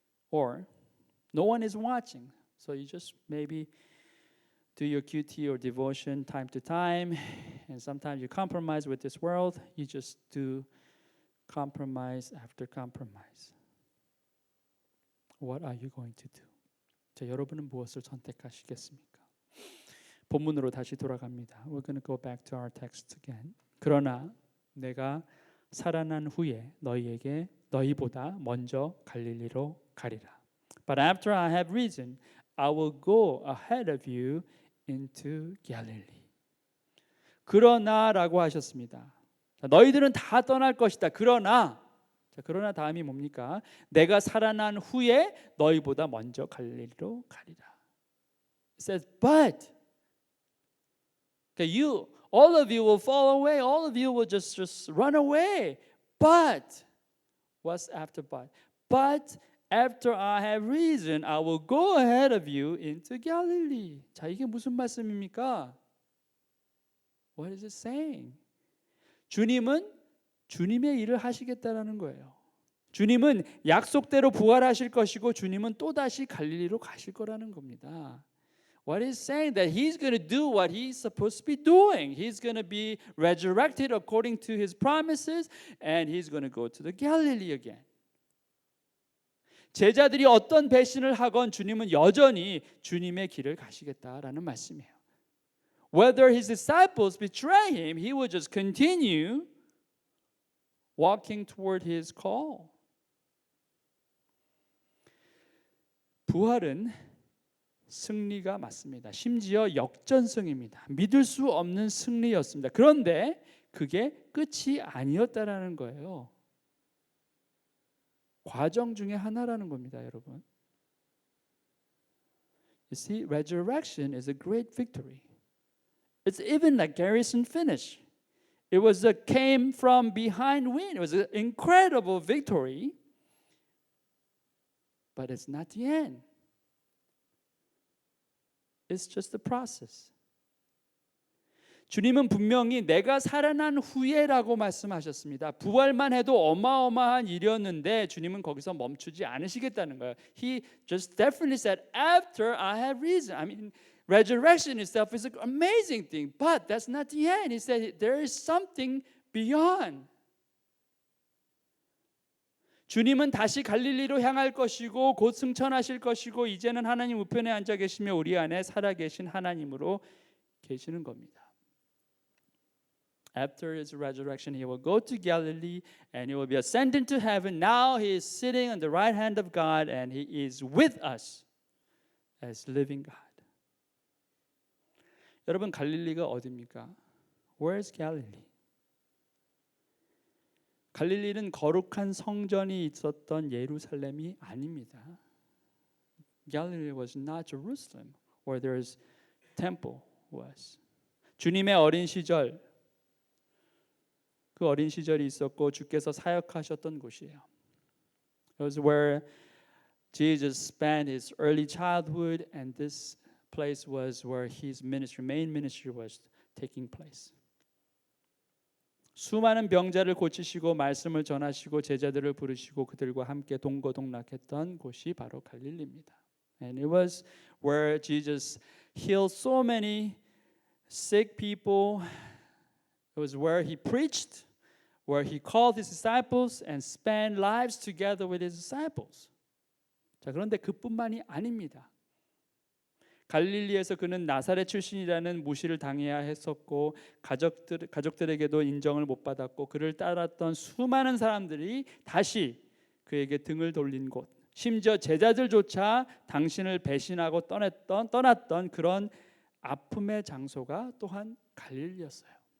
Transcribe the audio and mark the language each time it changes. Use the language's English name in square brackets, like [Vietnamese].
[English] Or no one is watching, so you just maybe do your QT or devotion time to time, and sometimes you compromise with this world. You just do compromise after compromise. What are you going to do? [Korean] 자, 여러분은 무엇을 선택하시겠습니까? 본문으로 다시 돌아갑니다. [English] We're going to go back to our text again. [Korean] 그러나 내가 살아난 후에 너희보다 먼저 갈릴리로 가리라. [English] But after I have risen, I will go ahead of you into Galilee. [Korean] 그러나라고 하셨습니다. 자, 너희들은 다 떠날 것이다. 그러나 다음이 뭡니까? 내가 살아난 후에 너희보다 먼저 갈릴리로 가리라. [English] It says, but all of you will fall away. All of you will just run away. But what's after but? But After I have risen, I will go ahead of you into Galilee. [Korean] 자, 이게 무슨 말씀입니까? [English] What is it saying? [Korean] 주님은 주님의 일을 하시겠다라는 거예요. 주님은 약속대로 부활하실 것이고 주님은 또다시 갈릴리로 가실 거라는 겁니다. [English] What he's saying that he's going to do what he's supposed to be doing. He's going to be resurrected according to his promises and he's going to go to the Galilee again. [Korean] 제자들이 어떤 배신을 하건 주님은 여전히 주님의 길을 가시겠다라는 말씀이에요. [English] Whether his disciples betray him, he will just continue walking toward his call. [Korean] 부활은 승리가 맞습니다. 심지어 역전승입니다. 믿을 수 없는 승리였습니다. 그런데 그게 끝이 아니었다라는 거예요. 과정 중에 하나라는 겁니다, 여러분. [English] You see, resurrection is a great victory. It's even like garrison finish. It was a came from behind win. It was an incredible victory. But it's not the end. It's just the process. [Korean] 주님은 분명히 내가 살아난 후에라고 말씀하셨습니다. 부활만 해도 어마어마한 일이었는데 주님은 거기서 멈추지 않으시겠다는 거예요. [English] He just definitely said, after I have risen. I mean, resurrection itself is an amazing thing, but that's not the end. He said there is something beyond. [Korean] 주님은 다시 갈릴리로 향할 것이고 곧 승천하실 것이고 이제는 하나님 우편에 앉아 계시며 우리 안에 살아계신 하나님으로 계시는 겁니다. [English] After his resurrection, he will go to Galilee and he will be ascended to heaven. Now he is sitting on the right hand of God and he is with us as living God. [Korean] 여러분, 갈릴리가 어디입니까? [English] Where is Galilee? [Korean] 갈릴리는 거룩한 성전이 있었던 예루살렘이 아닙니다. [English] Galilee was not Jerusalem where there's temple was. [Korean] 주님의 어린 시절, 그 어린 시절이 있었고 주께서 사역하셨던 곳이에요. [English] It was where Jesus spent his early childhood, and this place was where his ministry, main ministry was taking place. [Korean] 수많은 병자를 고치시고 말씀을 전하시고 제자들을 부르시고 그들과 함께 동거동락했던 곳이 바로 갈릴리입니다. [English] And it was where Jesus healed so many sick people. It was where he preached, where he called his disciples and spent lives together with his disciples. [Korean] 자, 그런데 그뿐만이 아닙니다. 갈릴리에서 그는 나사렛 출신이라는 무시를 당해야 했었고 가족들에게도 인정을 못 받았고 그를 따랐던 수많은 사람들이 다시 그에게 등을 돌린 곳, 심지어 제자들조차 당신을 배신하고 떠났던 그런 아픔의 장소가 또한 갈릴리였어요.